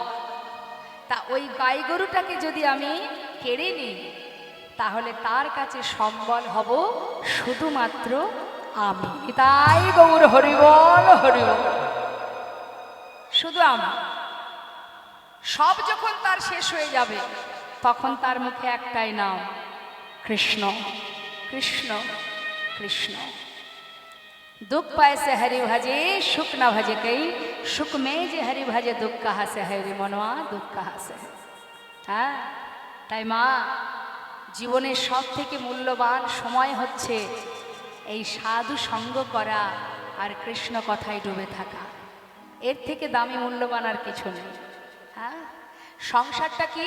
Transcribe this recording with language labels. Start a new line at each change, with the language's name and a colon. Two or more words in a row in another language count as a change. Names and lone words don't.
Bangla: তা ওই গাই গরুটাকে যদি আমি কেড়ে নিই, তাহলে তার কাছে সম্বল হব শুধুমাত্র আমি। তাই গৌর হরিবল হরিবল, শুধু আমি। সব যখন তার শেষ হয়ে যাবে, তখন তার মুখে একটাই নাম, কৃষ্ণ কৃষ্ণ কৃষ্ণ।
Hindi: दुख पाए से हरि भजे, सुख न भजे कई, सुख में जे हरि भजे, दुख कहाँ से है रे मनवा, दुख कहाँ से है।
Bangla: হ্যাঁ, তাই মা, জীবনের সব থেকে মূল্যবান সময় হচ্ছে এই সাধু সঙ্গ করা আর কৃষ্ণ কথায় ডুবে থাকা। এর থেকে দামি মূল্যবান আর কিছু নেই। হ্যাঁ, সংসারটা কি?